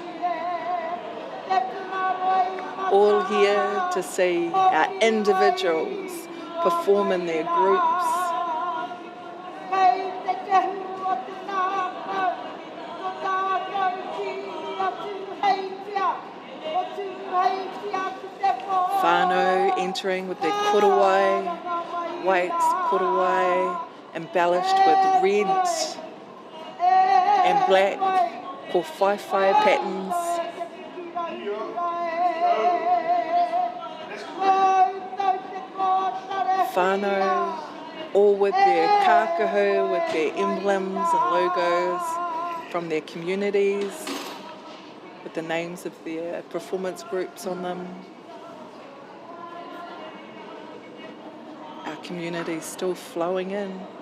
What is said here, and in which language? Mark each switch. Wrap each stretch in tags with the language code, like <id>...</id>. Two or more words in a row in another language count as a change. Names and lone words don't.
<en>All here to see our individuals perform in their groups. Whānau entering with their korowai, white korowai, embellished with red and black,</en> <mi>ko whaiwhai patterns.</mi> <en>Whānau, all with their kākahu, with their emblems and logos from their communities, with the names of their performance groups on them. Our community still flowing in.</en>